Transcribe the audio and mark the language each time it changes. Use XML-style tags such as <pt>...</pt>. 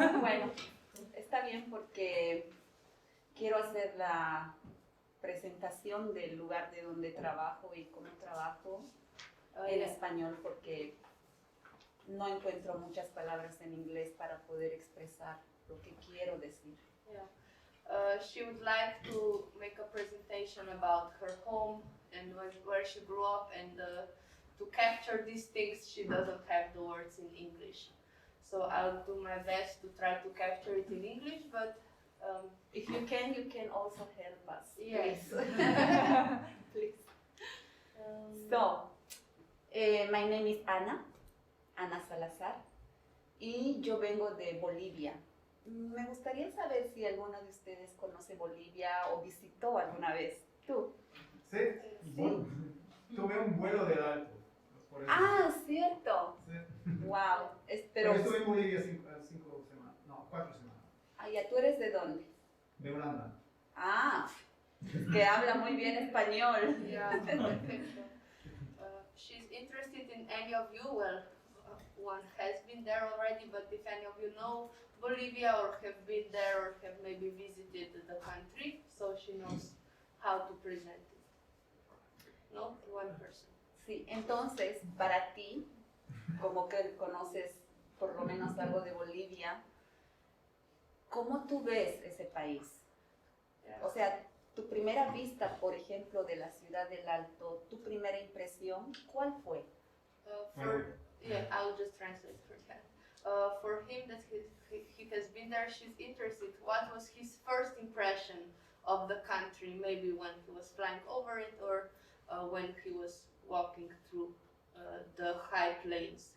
<es>Bueno, está bien porque quiero hacer la presentación del lugar de donde trabajo y cómo trabajo en español porque no encuentro muchas palabras en inglés para poder expresar lo que quiero decir.</es> <en>Yeah. She would like to make a presentation about her home and where she grew up, and to capture these things she doesn't have the words in English. So I'll do my best to try to capture it in English, but If you can also help us, yes. please. Please. So, my name is Ana Salazar,</en> <es>y yo vengo de Bolivia. Me gustaría saber si alguno de ustedes conoce Bolivia o visitó alguna vez. ¿Tú? Sí, bueno, tuve un vuelo de alto. Por eso. Ah, cierto. Sí. Wow. Pero estuve en Bolivia 5 semanas, no, 4 semanas. Ah, ya, ¿tú eres de dónde? De Holanda. Ah, es que habla muy bien español.</es> <en>Yeah,</en> <es>perfecto.</es> <en>She's interested in any of you. Well, one has been there already, but if any of you know Bolivia or have been there or have maybe visited the country, so she knows how to present it. No, one person.</en> <es>Sí, entonces, para ti, como que conoces por lo menos algo de Bolivia, ¿cómo tú ves ese país? O sea, tu primera vista, por ejemplo, de la ciudad del Alto, tu primera impresión, ¿cuál fue?</es> <en>Yeah, I'll just translate for that. For him, that he has been there, she's interested. What was his first impression of the country? Maybe when he was flying over it, or when he was walking through the high plains.</en>